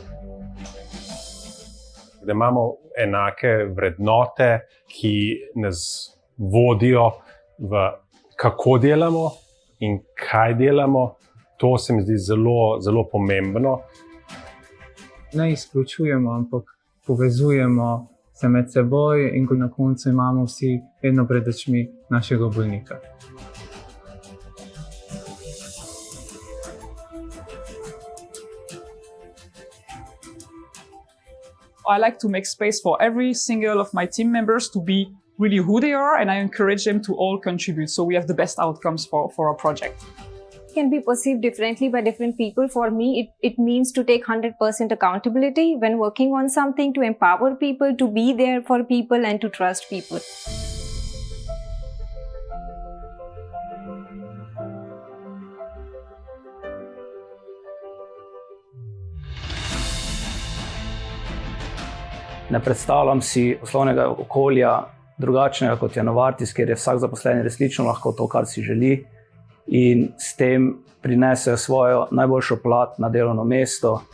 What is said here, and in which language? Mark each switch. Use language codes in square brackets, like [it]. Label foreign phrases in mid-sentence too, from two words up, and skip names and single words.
[sl] Da imamo enake vrednote, ki nas vodijo v kako delamo in kaj delamo, to se mi zdi zelo, zelo pomembno. Ne izključujemo, ampak povezujemo se med seboj in na koncu imamo vsi vedno pred očmi našega bolnika. [en] I like to make space for every single of my team members to be really who they are, and I encourage them to all contribute so we have the best outcomes for our project. Can be perceived differently by different people. For me, it means to take 100% accountability when working on something, to empower people, to be there for people and to trust people. [sl] Ne predstavljam si poslovnega okolja drugačnega kot je Novartis, kjer je vsak zaposleni resnično lahko to, kar si želi in s tem prinesejo svojo najboljšo plat na delovno mesto.